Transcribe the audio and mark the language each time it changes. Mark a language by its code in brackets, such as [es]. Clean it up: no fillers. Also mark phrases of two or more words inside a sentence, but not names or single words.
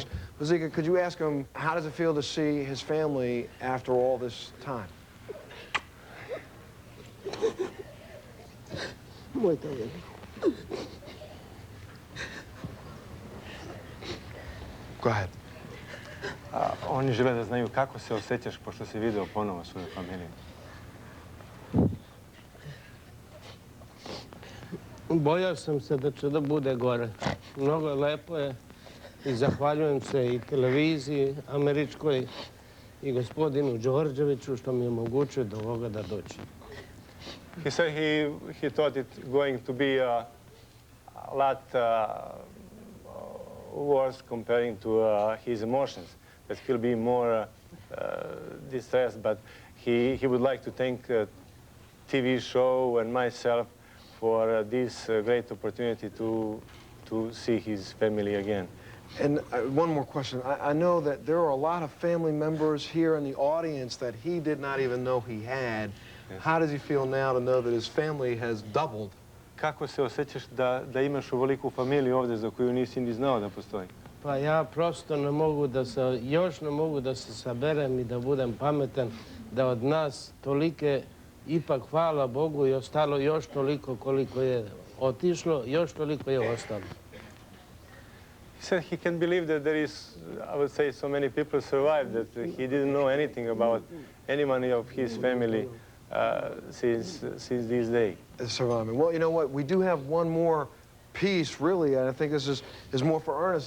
[en] Bazika, could you ask him, how does it feel to see his family after all this time? [pt] Muito bem. [en] Go ahead. [sr] Oni žele da znaju kako se osjećaš pošto si video ponovo svoju familiju. Bojao sam se da će da bude gore. Mnogo je lepo je i zahvaljujem se i televiziji američkoj i gospodinu Đorđeviću što mi je omogućio do ovoga da dođem. [en] He said he thought it going to be a lot worse comparing to his emotions, that he'll be more distressed, but he would like to thank TV show and myself for this great opportunity to see his family again. And one more question. I know that there are a lot of family members here in the audience that he did not even know he had. Yes. How does he feel now to know that his family has doubled? [sr] Kako se osjećaš da imaš ovoliku familiju ovdje za koju nisi ni znao da postoji? Pa ja prosto ne mogu da se saberem i da budem pametan da od nas tolike, ipak hvala Bogu, i ostalo još toliko koliko je otišlo, još toliko je ostalo. [en] He said he can't believe that there is, I would say, so many people survived, that he didn't know anything about anyone of his family since this day. Surviving. Well, you know what? We do have one more piece, really, and I think this is more for Ernest.